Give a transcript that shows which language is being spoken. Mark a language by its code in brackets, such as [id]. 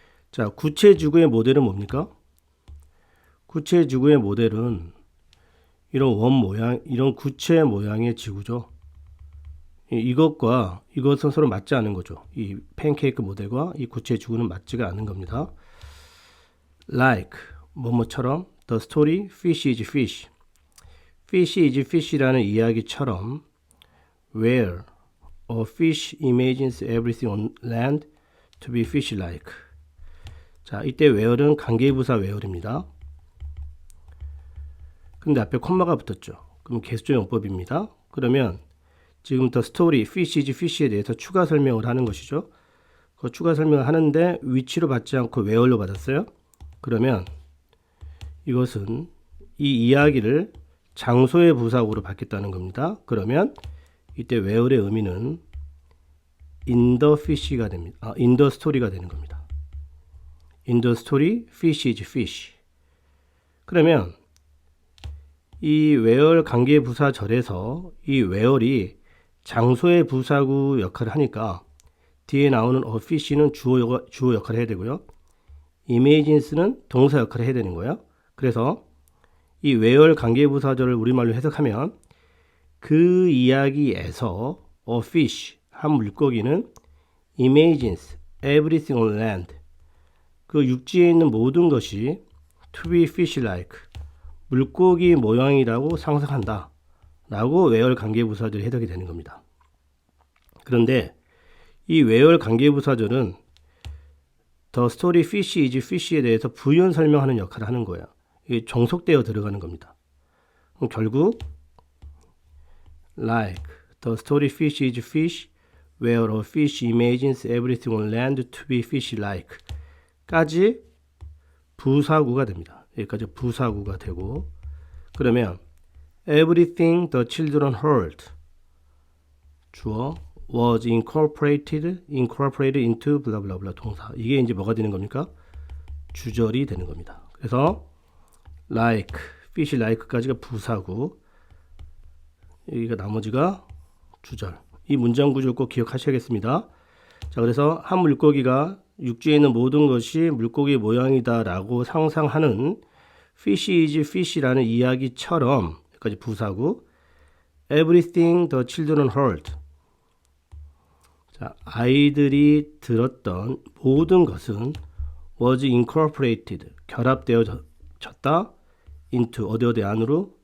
[ko] 자, 구체 지구의 모델은 뭡니까? 구체 지구의 모델은 이런 구체 모양의 지구죠. 이것은 서로 맞지 않은 거죠. 이 팬케이크 모델과 이 구체 지구는 맞지가 않는 겁니다. [en] Like, [ko] 뭐뭐처럼, [en] the story, fish is fish. Fish is fish라는 [ko] 이야기처럼, [en] where a fish imagines everything on land to be fish-like. [ko] 자, 이때 where는 관계부사 where입니다. 근데 앞에 콤마가 붙었죠. 그럼 개수조 용법입니다. 그러면 지금 [en] the story, fish is fish [ko] 에 대해서 추가 설명을 하는 것이죠. 그 추가 설명을 하는데 위치로 받지 않고 where로 받았어요. 그러면 이것은 이 이야기를 장소의 부사구로 받겠다는 겁니다. 그러면 이때 where의 의미는 [en] in the fish [ko] 가 됩니다. [en] in the story [ko] 가 되는 겁니다. [en] In the story, fish is fish. [ko] 그러면 이 where 관계부사절에서 이 where이 장소의 부사구 역할을 하니까 뒤에 나오는 a fish는 주어 역할을 해야 되고요. imagines는 동사 역할을 해야 되는 거예요. 그래서 이 where 관계부사절을 우리말로 해석하면 그 이야기에서 a fish, 한 물고기는 [en] imagines everything on land. [ko] 그 육지에 있는 모든 것이 [en] to be fish-like, [ko] 물고기 모양이라고 상상한다 라고 where 관계부사절이 해석이 되는 겁니다. 그런데 이 where 관계부사절은 [en] the story fish is fish [ko] 에 대해서 부연 설명하는 역할을 하는 거예요. 이게 종속되어 들어가는 겁니다. [en] 그럼 결국 like the story fish is fish where a fish imagines everything on land to be fish-like [ko] 까지 부사구가 됩니다. 여기까지 부사구가 되고, 그러면 [en] everything the children heard, 주어, was incorporated into blah blah blah 동사. [ko] 이게 이제 뭐가 되는 겁니까? 주절이 되는 겁니다. 그래서 like, fish like까지가 부사구, 여기가 나머지가 주절. 이 문장 구조를 꼭 기억하셔야겠습니다. 자, 그래서 한 물고기가 육지에 있는 모든 것이 물고기 모양이다 라고 상상하는 fish is fish라는 이야기처럼, 여기까지 부사구, [en] everything the children heard, [ko] 자, 아이들이 들었던 모든 것은 [en] was incorporated, [ko] 결합되어졌다, into 어디 안으로,